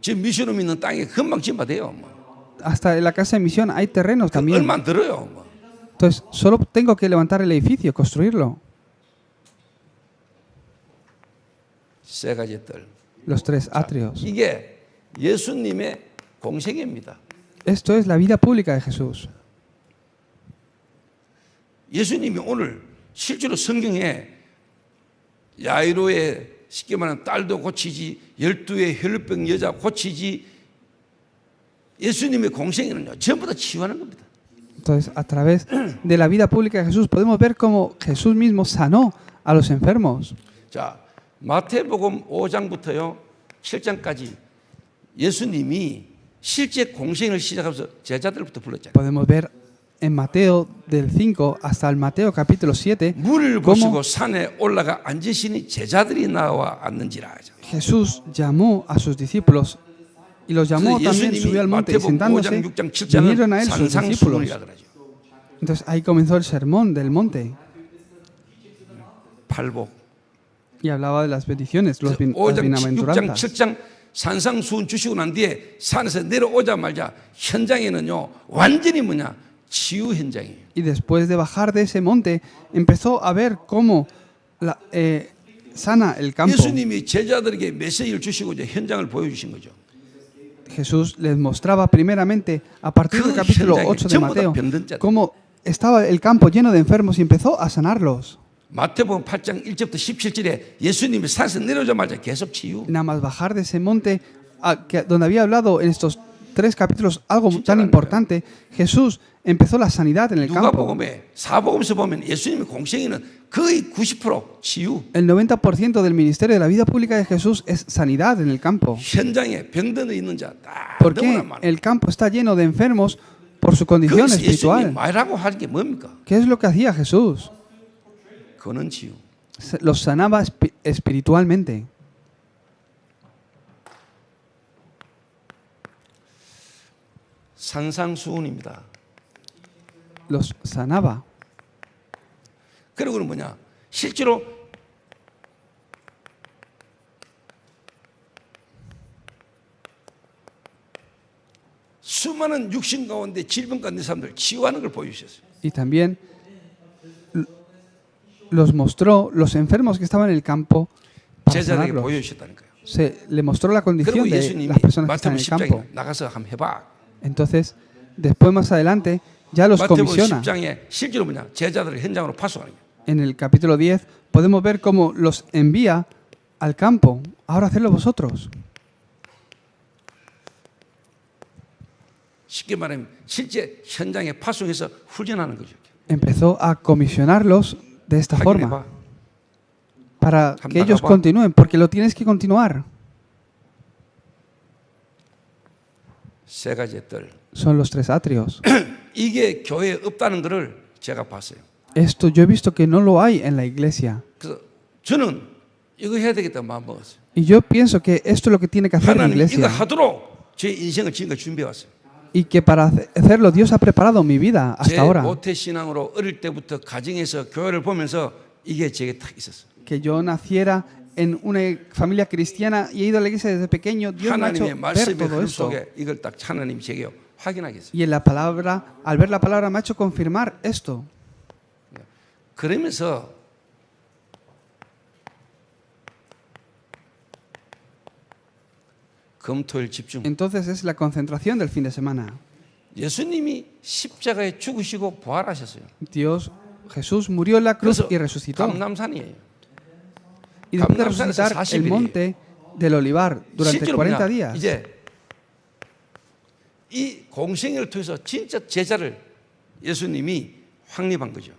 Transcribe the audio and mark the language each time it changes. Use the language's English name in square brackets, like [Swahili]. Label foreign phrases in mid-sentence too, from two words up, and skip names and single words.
[Spanish] Hasta en la casa de misión hay terrenos también. Entonces solo tengo que levantar el edificio, construirlo. Los 3 atrios. [Korean] 공생애입니다. [Spanish] Esto es la vida pública de Jesús. [Korean] 예수님이 오늘 실제로 성경에 야이로의 쉽게 말하면 딸도 고치지, 12의 혈루병 여자 고치지, 예수님의 공생애는요 전부 다 치유하는 겁니다. [Spanish] Entonces, a través de la vida pública de Jesús podemos ver cómo Jesús mismo sanó a los enfermos. [Korean] 자, 마태복음 5장부터요 7장까지 예수님이 실제 공생을 시작하면서 제자들부터 불렀잖아요. [Spanish] Podemos ver en Mateo del 5 hasta el Mateo capítulo 7 [Korean] 물을 보시고 산에 올라가 앉으시니 제자들이 나와 앉는지라. [Spanish] Jesús llamó a sus discípulos y los llamó también, subió al monte y sentándose vinieron a él sus discípulos. Entonces ahí comenzó el sermón del monte. [Korean] 팔복. [Spanish] Y hablaba de las bendiciones, las [Korean] 5장, 6장, [Spanish] bienaventuranzas. [Korean] 7장 산상수훈 주시고 난 뒤에 산에서 내려오자마자 현장에는요 완전히 뭐냐 치유 현장이에요. [Spanish] Y después de bajar de ese monte empezó a ver cómo sana el campo. [Korean] 예수님이 제자들에게 메시지를 주시고 이제 현장을 보여주신 거죠. [Spanish] Jesús les mostraba primeramente a partir del capítulo 8 de Mateo cómo estaba el campo lleno de enfermos y empezó a sanarlos. [Korean] 마태복음 8장 1절부터 17절에 예수님이 산에서 내려오자마자 계속 치유. [Spanish] Nada más bajar de ese monte donde había hablado en estos 3 capítulos algo tan importante, Jesús empezó la sanidad en el campo. [Korean] 누가복음에 사복음서 보면 예수님의 공생애는 거의 90% 치유. [Spanish] El 90% del ministerio de la vida pública de Jesús es sanidad en el campo. [Korean] 현장에 병든 있는 자 다 [Spanish] Porque el campo está lleno de enfermos por su condición espiritual. [Korean] 말하고 하는 게 뭡니까? [Spanish] ¿Qué es lo que hacía Jesús? [Korean] 그는 치유. [Spanish] Los sanaba espiritualmente. [Korean] 산상수훈입니다. [Spanish] Los sanaba. [Korean] 그리고 뭐냐? 실제로 수많은 육신 가운데 질병 가운데 사람들 치유하는 걸 보여주셨어요. [Spanish] Y también los mostró los enfermos que estaban en el campo para [Korean] 제자들에게 [Spanish] sanarlos. [Korean] 보여주셨다니까요. [Spanish] Le mostró la condición [Korean] 그리고 [Spanish] de [Korean] 예수님이 [Spanish] las personas que están [Korean] 마태복음 [Spanish] en el campo. [Korean] 10장에 나가서 한번 해봐. [Spanish] Entonces, después más adelante, ya los [Korean] 마태복음 [Spanish] comisiona. [Korean] 10장에 실제로 뭐냐? 제자들을 현장으로 파송하는 거예요. [Spanish] En el capítulo 10 podemos ver cómo los envía al campo. Ahora hacedlo vosotros. [Korean] 쉽게 말하면 실제 현장에 파송해서 훈련하는 거죠. [Spanish] Empezó a comisionarlos de esta forma [Korean] 확인해봐. [Spanish] para que ellos continúen, porque lo tienes que continuar. [Korean] 세 가지의 뜰. [Spanish] Son los 3 atrios. [Korean] 이게 교회에 없다는 것을 제가 봤어요. [Spanish] Esto yo he visto que no lo hay en la iglesia. [Korean] 그래서 저는 이거 해야 되겠다 마음 먹었어요. [Spanish] Y yo pienso que esto es lo que tiene que hacer la [Korean] 하나님 이거 [Spanish] iglesia. [Korean] 하도록 제 인생을 지금까지 준비해 왔어요. [Spanish] Y que para hacerlo Dios ha preparado mi vida [Korean] 제 [Spanish] hasta ahora. [Korean] 모태 신앙으로 어릴 때부터 가정에서 교회를 보면서 이게 제게 딱 있었어요. [Spanish] Que yo naciera en una familia cristiana y he ido a la iglesia desde pequeño. Dios me ha hecho [Korean] 하나님의 [Spanish] ver [Korean] 말씀의 [Spanish] todo [Korean] 흐름 [Spanish] esto. [Korean] 속에 이걸 딱 하나님이 제게 확인하게 했어요. [Spanish] Y en la palabra, al ver la palabra, me ha hecho confirmar esto. [Korean] 그러면서 금토일 집중. [Spanish] Entonces es la concentración del fin de semana. [Korean] 예수님이 십자가에 죽으시고 부활하셨어요. [Spanish] Jesús murió en la cruz [Korean] 그래서 [Spanish] y resucitó. [Korean] 감남산이에요. [Spanish] Y después de resucitar el monte del Olivar durante 40 días. [Korean] 이제 이 공생애를 통해서 진짜 제자를 예수님이 확립한 거죠.